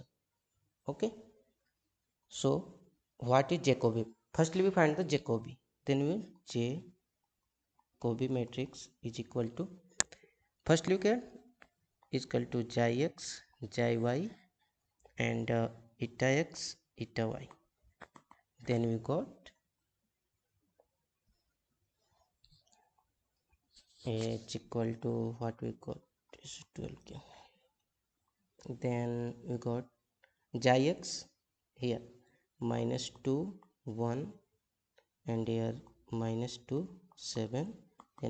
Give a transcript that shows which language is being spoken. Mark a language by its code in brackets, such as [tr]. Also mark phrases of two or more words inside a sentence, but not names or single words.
[en] Okay, so what is Jacobi? Firstly we find the Jacobi, then we Jacobi matrix is equal to, first look at is equal to xi x xi y and eta x eta y. Then we got h equal to what we got is 12k. Then we got xi x here minus 2 1 and here minus 2 7, then